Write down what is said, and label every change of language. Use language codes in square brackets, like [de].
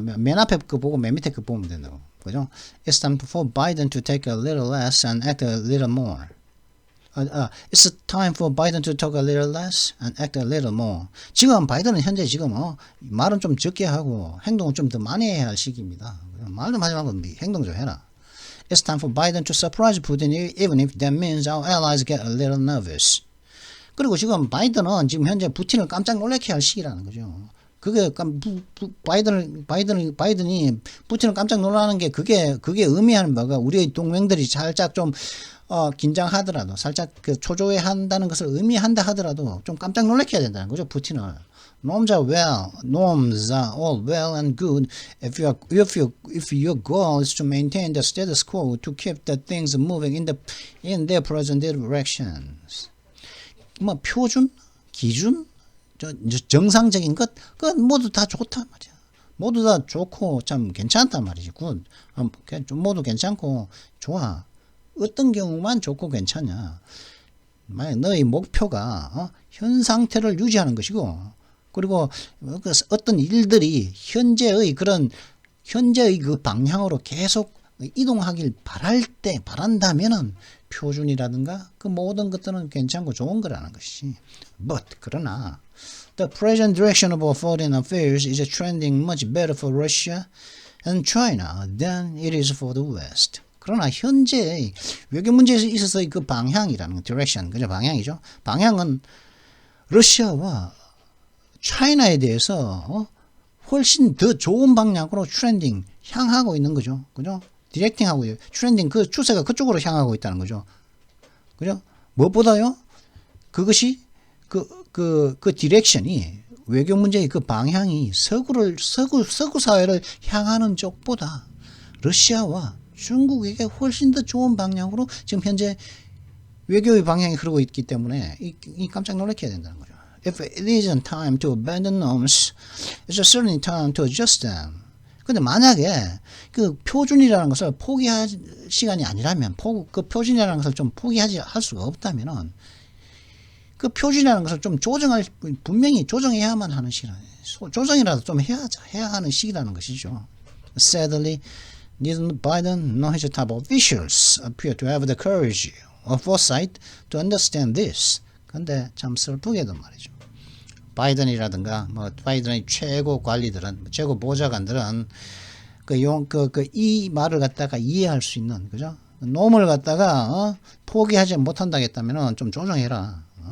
[ko] 맨 앞에 거 보고 맨 밑에 거 보면 된다고. 그죠? [en] It's time for Biden to take a little less and act a little more. It's time for Biden to talk a little less and act a little more. [ko] 지금 바이든은 현재 지금 말은 좀 적게 하고 행동은 좀 더 많이 해야 할 시기입니다. 말 좀 하지 말고 행동 좀 해라. [en] It's time for Biden to surprise Putin even if that means our allies get a little nervous. [ko] 그리고 지금 바이든은 지금 현재 푸틴을 깜짝 놀라게 할 시기라는 거죠. 그게 바이든이 푸틴을 깜짝 놀라는 게 그게 의미하는 바가 우리의 동맹들이 살짝 좀 긴장하더라도 살짝 그 초조해 한다는 것을 의미한다 하더라도 좀 깜짝 놀라게 해야 된다는 거죠, 푸틴을. [en] Norms are all well and good if your goal is to maintain the status quo to keep the things moving in their present directions. [ko] 뭐 표준, 기준, 정상적인 것, 그건 모두 다 좋단 말이야. 모두 다 좋고 참 괜찮단 말이지. 모두 괜찮고 좋아. 어떤 경우만 좋고 괜찮냐. 만약 너의 목표가 현 상태를 유지하는 것이고, 그리고 어떤 일들이 현재의 그 방향으로 계속 이동하길 바란다면은 표준이라든가 그 모든 것들은 괜찮고 좋은 거라는 것이지. [en] But [ko] 그러나 [en] the present direction of our foreign affairs is trending much better for Russia and China than it is for the West. [ko] 그러나 현재 외교 문제에 있어서의 그 방향이라는 direction, 그죠? 방향이죠. 방향은 러시아와 차이나에 대해서 훨씬 더 좋은 방향으로 트렌딩 향하고 있는 거죠. 그죠? 디렉팅하고 트렌딩 그 추세가 그쪽으로 향하고 있다는 거죠. 그죠? 무엇보다요? 그것이 그 디렉션이 외교 문제의 그 방향이 서구 사회를 향하는 쪽보다 러시아와 중국에게 훨씬 더 좋은 방향으로 지금 현재 외교의 방향이 흐르고 있기 때문에 이 깜짝 놀라게 해야 된다는 거죠. [en] If it isn't time to abandon norms, it's certainly time to adjust them. [ko] 근데 만약에 그 표준이라는 것을 포기할 시간이 아니라면, 그 표준이라는 것을 좀 할 수가 없다면은, 그 표준이라는 것을 좀 분명히 조정해야만 하는 시기라는, 조정이라도 좀 해야 하는 시기라는 것이죠. [en] Sadly, neither Biden nor his top officials appear to have the courage or foresight to understand this. [ko] 근데 참 슬프게도 말이죠. 바이든이라든가 바이든의 최고 관리들은, 최고 보좌관들은 이 말을 갖다가 이해할 수 있는, 그죠? 놈을 갖다가 포기하지 못한다겠다면은 좀 조정해라.